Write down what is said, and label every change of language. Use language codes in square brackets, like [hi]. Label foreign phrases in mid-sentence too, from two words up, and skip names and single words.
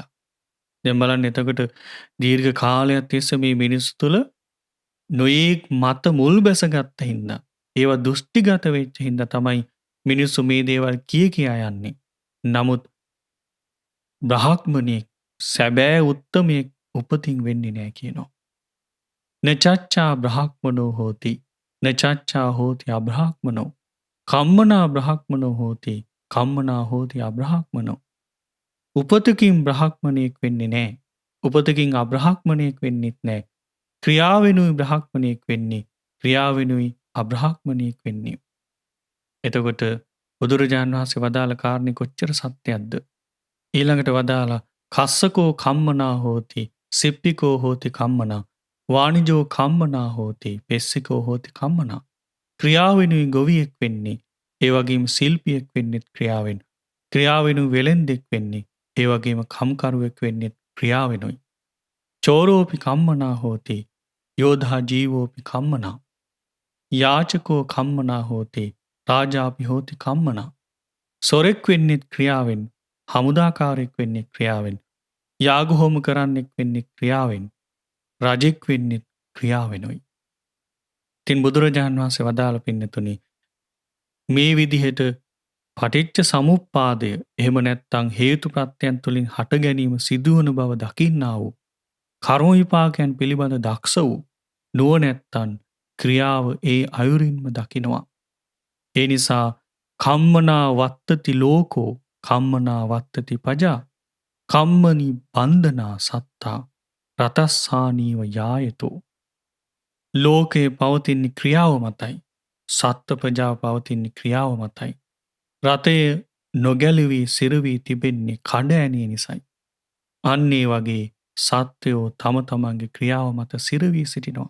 [si] දැන් බලන්න එතකොට දීර්ඝ කාලයක් තිස්සේ මේ මිනිස්සු තුළ නොයෙක් මත මුල් බැසගත්ත හින්දා ඒවා දෘෂ්ටිගත වෙච්ච හින්දා තමයි මිනිස්සු මේ දේවල් කියා යන්නේ. නමුත් බ්‍රහ්මණයෙක් සැබෑ උත්තමයෙක් උපතින් වෙන්නේ නැහැ කියනවා. [pi] නචච්චා බ්‍රහ්මනෝ හෝති නචච්චා හෝති අබ්‍රහ්මනෝ කම්මනා බ්‍රහ්මනෝ හෝති කම්මනා හෝති අබ්‍රහ්මනෝ. [si] උපතකින් බ්‍රහ්මණයෙක් වෙන්නේ නැහැ. උපතකින් අබ්‍රහ්මණයෙක් වෙන්නෙත් නැහැ. ක්‍රියාවෙනුයි බ්‍රහ්මණයෙක් වෙන්නේ, ක්‍රියාවෙනුයි අබ්‍රහ්මණයෙක් වෙන්නේ. එතකොට බුදුරජාණන් වහන්සේ වදාළ කාරණේ කොච්චර සත්‍යයක්ද? ඊළඟට වදාලා [pi] කස්සකෝ කම්මනා හෝති සිප්පිකෝ හෝති කම්මනා වාණිජෝ කම්මනා හෝති පෙස්සිකෝ හෝති කම්මනා. [si] ක්‍රියාවෙනුයි ගොවියෙක් වෙන්නේ, ඒ වගේම ශිල්පියෙක් වෙන්නෙත් ක්‍රියාවෙන්. ක්‍රියාවෙනුයි වෙළෙන්දෙක් වෙන්නේ, ඒ වගේම කම්කරුවෙක් වෙන්නෙත් ක්‍රියාවෙනුයි. [pi] චෝරෝපි කම්මනා හෝති යෝධා ජීවෝපි කම්මනා යාචකෝ කම්මනා හෝති රාජාපි හෝති කම්මනා. [si] සොරෙක් වෙන්නෙත් ක්‍රියාවෙන්, හමුදාකාරයෙක් වෙන්නේ ක්‍රියාවෙන්, යාග හෝම කරන්නෙක් වෙන්නේ ක්‍රියාවෙන්, රජෙක් වෙන්නෙත් ක්‍රියාවෙනුයි. ඉතින් බුදුරජාණන් වහන්සේ වදාළ පින්නතුනි, මේ විදිහට පටිච්ච සමුප්පාදය එහෙම නැත්නම් හේතු ප්‍රත්‍යයන් තුලින් හට ගැනීම සිදුවන බව දකින්නා වූ කර්ම විපාකයන් පිළිබඳ දක්ෂ වූ නුවණැත්තන් ක්‍රියාව ඒ අයුරින්ම දකිනවා. ඒ නිසා [pi] කම්මනා වත්තති ලෝකෝ කම්මනා වත්තති පජා කම්මනි බන්ධනා සත්තා රතස්සානීව යායතෝ. [si] ලෝකයේ පවතින ක්‍රියාව මතයි. සත්ත්ව ප්‍රජාව පවතින ක්‍රියාව මතයි. රතය නොගැලවී සිරවී තිබෙන්නේ කඩ ඇනිය නිසයි. අන්න ඒ වගේ සත්වයෝ තම තමන්ගේ ක්‍රියාව මත සිරවී සිටිනවා.